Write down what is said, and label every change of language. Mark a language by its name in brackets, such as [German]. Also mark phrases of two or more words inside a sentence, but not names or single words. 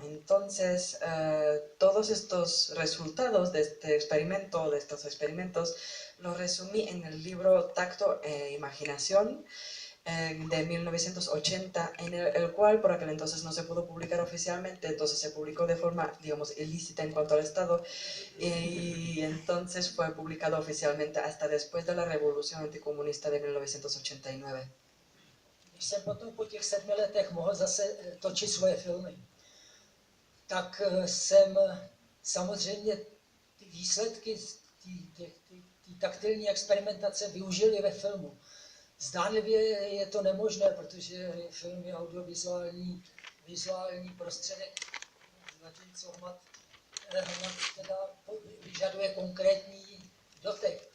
[Spanish] Entonces, todos estos resultados de este experimento, de estos experimentos, los resumí en el libro Tacto e Imaginación, de 1980, en el cual por aquel entonces no se pudo publicar oficialmente, entonces se publicó de forma, digamos, ilícita en cuanto al Estado, y entonces fue publicado oficialmente hasta después de la Revolución Anticomunista de 1989. [Czech] Když jsem potom po těch 7 letech mohl zase točit svoje filmy, tak jsem samozřejmě ty výsledky té taktilní experimentace využil i ve filmu. Zdánlivě je to nemožné, protože film je vizuální prostředek, zatímco hmat teda vyžaduje konkrétní dotek.